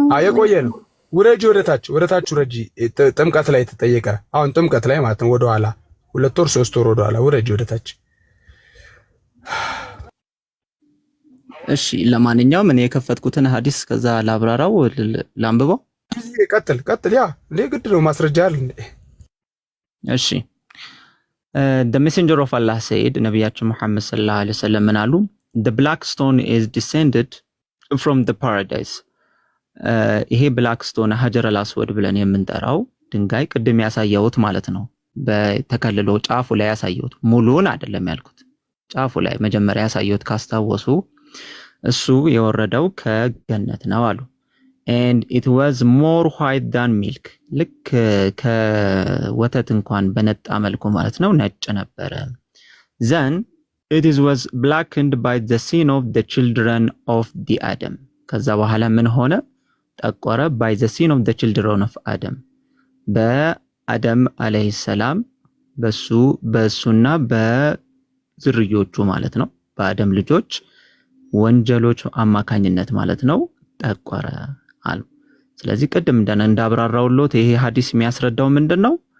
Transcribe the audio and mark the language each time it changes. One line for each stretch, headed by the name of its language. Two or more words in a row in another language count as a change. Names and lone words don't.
Amharic: የቆየ ነው። ውረጂ፣ ወደታች ውረጂ። ጥምቀት ላይ ተጠየቀ። አሁን ጥምቀት ላይ ማለት ነው። ወደኋላ 2 ወር 3 ወር ወደኋላ ውረጂ፣ ወደታች። እሺ ለማንኛውም እኔ የከፈትኩትን ሐዲስ ከዛ ላብራራው ላንብበው። ቀጥል። ያ እንዴ ግድ ነው ማስረጃ አለ እንዴ? እሺ
English: the messenger of Allah said
Amharic: ነብያችን መሐመድ
Arabic: صلى الله عليه وسلم
Amharic: ምን አሉ?
English: the black stone is descended from the paradise
Amharic: ይሄ
English: black stone
Arabic: الحجر الأسود
Amharic: ብለን የምንጠራው ድንጋይ ቅድም ያሳየሁት ማለት ነው። በተከልሎ ጫፉ ላይ ያሳየሁት ሙሉን አይደለም ያልኩት፣ ጫፉ ላይ መጀመሪያ ያሳየሁት ካስታወሱ እሱ የወረደው ከገነት ነው አሉ።
English: and it was more white than milk
Amharic: ልክ ከወተት እንኳን በነጣ መልኩ ማለት ነው ነጭ ነበረ።
English: then it was blackened by the sin of the children of the Adam
Amharic: ከዛ በኋላ ምን ሆነ? ጠቆረ።
English: by the sin of the children of Adam
Amharic: በአደም
Arabic: عليه السلام
Amharic: በሱና በዝርዮቹ ማለት ነው በአደም ልጆች ወንጀሎች አማካኝነት ማለት ነው ጠቆረ አሉ። ስለዚህ ቅድም እንዳብራራውሎት ይሄ ሐዲስ የሚያስረዳው ምንድነው?